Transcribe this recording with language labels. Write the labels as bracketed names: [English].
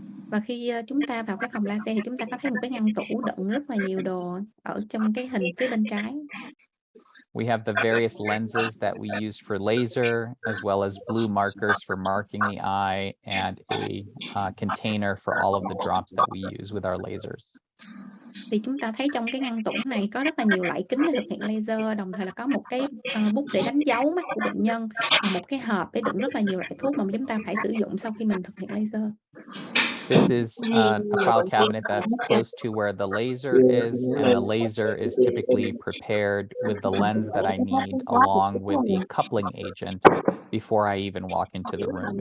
[Vietnamese] Và khi, chúng ta vào cái phòng laser thì chúng ta có thấy một cái ngăn tủ đựng rất là nhiều đồ ở trong cái hình phía bên trái. [English] We have the various lenses that we use for laser, as well as blue markers for marking the eye, and a container for all of the drops that we use with our lasers. [Vietnamese] Thì chúng ta thấy trong cái ngăn tủ này có rất là nhiều loại kính để thực hiện laser, đồng thời là có một cái, bút để đánh dấu mắt của bệnh nhân và một cái hộp để đựng rất là nhiều loại thuốc mà chúng ta phải sử dụng sau khi mình thực hiện laser. [English] This is a file cabinet that's close to where the laser is, and the laser is typically prepared with the lens that I need along with the coupling agent before I even walk into the room.